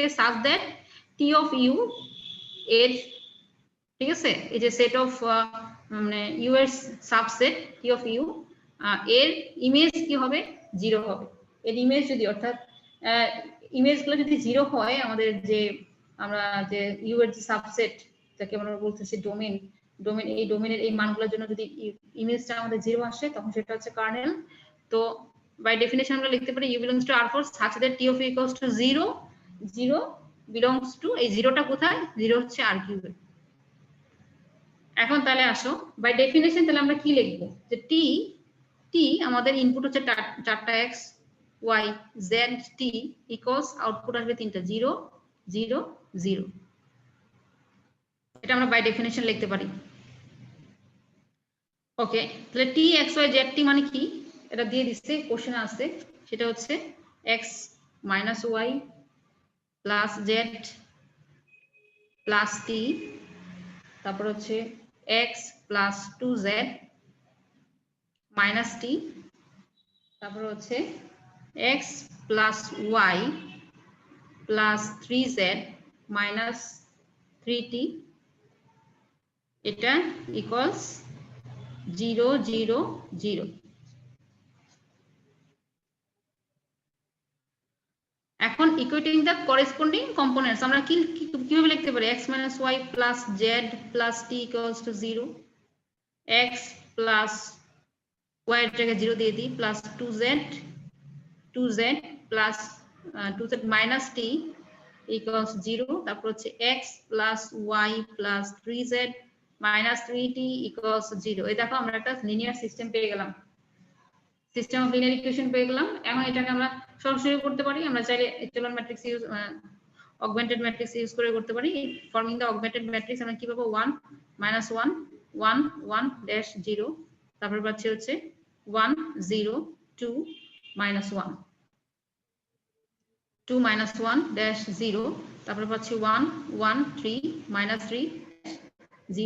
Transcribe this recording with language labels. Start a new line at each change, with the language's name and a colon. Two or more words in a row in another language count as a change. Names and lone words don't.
English: such that T of U
Bangla: এর, ঠিক আছে, এই যে
English: set of
Bangla: মানে ইউ এর
English: subset T of U
Bangla: এর ইমেজ কি হবে 0 হবে, এর ইমেজ যদি অর্থাৎ ইমেজগুলো যদি 0 হয় আমাদের যে আমরা যে ইউ এর যে সাবসেট যাকে আমরা বলতেছি ডোমেইন এই ডোমেইনের এই মানগুলোর জন্য যদি ইমেজটা আমাদের 0 আসে তখন সেটা হচ্ছে কার্নেল। তো
English: by definition
Bangla: আমরা লিখতে পারি
English: u belongs to R4 such that t of u equals to 0 0 belongs to
Bangla: এই 0টা কোথায় 0 হচ্ছে R কিউবে। এখন তাহলে আসো
English: by definition
Bangla: তাহলে আমরা কি লিখবো যে t আমাদের ইনপুট হচ্ছে 4টা x y z t ইকুয়ালস আউটপুট আসবে 3টা 0 0 0। এটা আমরা
English: by definition
Bangla: লিখতে পারি। ওকে তাহলে t x y z t মানে কি এটা দিয়ে দিচ্ছে কোশ্চেনে আছে সেটা হচ্ছে
English: x minus y plus z plus t
Bangla: তারপর হচ্ছে
English: x plus 2z minus t
Bangla: তারপর হচ্ছে
English: x plus y plus 3z minus 3t এটা equals 0 0 0। এখন equating the corresponding components
Bangla: আমরা কিভাবে লিখতে পারি
English: x minus y plus z plus t equals to 0 x plus y
Bangla: এর জায়গায় 0 দিয়ে দিই
English: plus 2z plus 2z minus t equals 0
Bangla: তারপর হচ্ছে
English: x plus y plus 3z minus 3t equals 0।
Bangla: এই দেখো আমরা একটা
English: linear system
Bangla: পেয়ে গেলাম,
English: system of linear equation
Bangla: পেয়ে গেলাম। এখন এটাকে আমরা সরাসরি করতে পারি, আমরা চাইলে
English: echelon matrix use augmented matrix use
Bangla: করে করতে পারি।
English: forming the augmented matrix
Bangla: আমরা কি পাবো 1 1 1 1 ড্যাশ 0 তারপর পাচ্ছি হচ্ছে 1 0 2 1 2 1 ড্যাশ 0 তারপর পাচ্ছি 1 1 3 3 0।